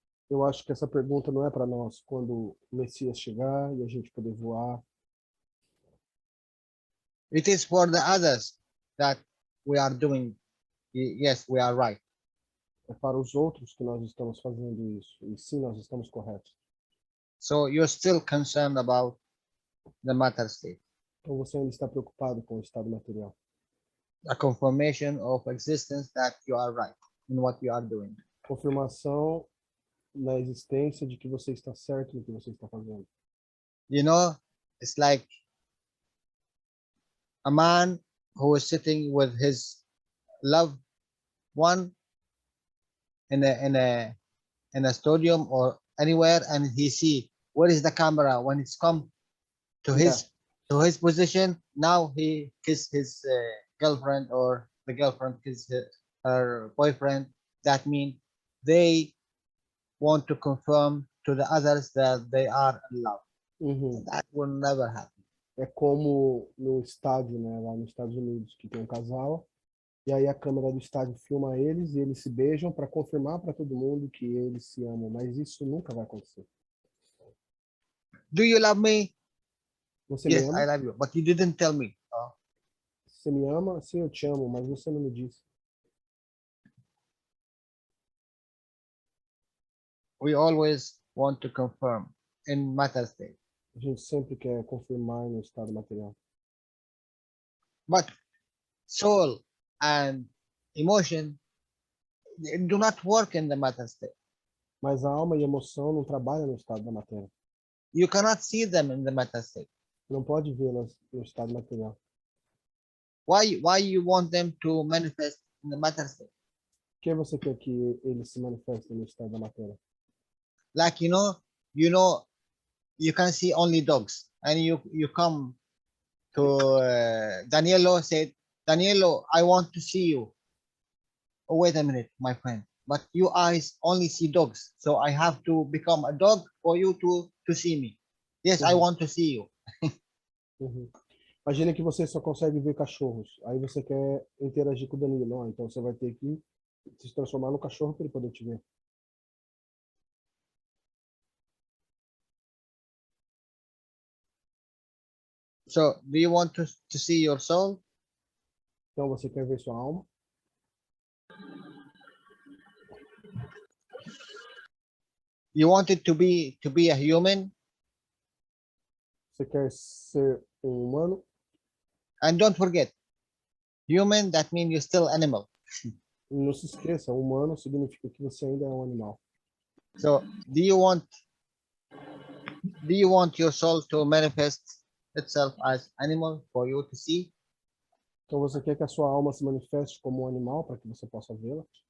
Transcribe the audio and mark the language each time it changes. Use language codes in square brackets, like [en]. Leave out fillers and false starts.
[pt] Eu acho que essa pergunta não é para nós, quando o Messias chegar e a gente poder voar. [en] It is for the others that we are doing. Yes, we are right. [pt] É para os outros que nós estamos fazendo isso. E sim, nós estamos corretos. [en] So you're still concerned about the matter state, [pt] Então você ainda está preocupado com o estado material. [en] a confirmation of existence that you are right in what you are doing. [pt] Confirmação na existência de que você está certo no que você está fazendo. [en] You know, it's like a man who is sitting with his loved one in a stadium or anywhere, and he see where is the camera when it's come to his position. Now he kiss his girlfriend, or the girlfriend kiss her boyfriend. That means they want to confirm to the others that they are in love. Uhum. That will never happen. [pt] É como no estádio, né, lá nos Estados Unidos, que tem um casal, e aí a câmera do estádio filma eles e eles se beijam para confirmar para todo mundo que eles se amam, mas isso nunca vai acontecer. [en] Do you love me? [pt] Você [en] Yes, [pt] me [en] I [pt] ama? [en] love you, but you didn't tell me. [pt] Você me ama? Sim, eu te amo, mas você não me disse. [en] We always want to confirm in matter state. [pt] A gente sempre quer confirmar no estado material. [en] But soul and emotion do not work in the matter state. [pt] Mas a alma e a emoção não trabalham no estado da matéria. [en] You cannot see them in the matter state. [pt] Você não pode vê-las no estado material. [en] Why you want them to manifest in the matter state? [pt] Por que você quer que eles se manifestem no estado da matéria? [en] Like you can see only dogs, and you come to Danielo, said, Danielo, I want to see you. Oh, wait a minute, my friend, but your eyes only see dogs, so I have to become a dog for you to see me. Yes, I want to see you. Uhum. [pt] Imagina que você só consegue ver cachorros. Aí você quer interagir com o Danilo. Não, então você vai ter que se transformar no cachorro para ele poder te ver. [en] So do you want to see your soul? [pt] Então você quer ver sua alma? [en] You want it to be a human? [pt] Você quer ser um humano? [en] And don't forget, human, that means you're still animal. [pt] E não se esqueça, humano significa que você ainda é um animal. [en] So do you want your soul to manifest itself as animal for you to see? [pt] Então você quer que a sua alma se manifeste como um animal para que você possa vê-la?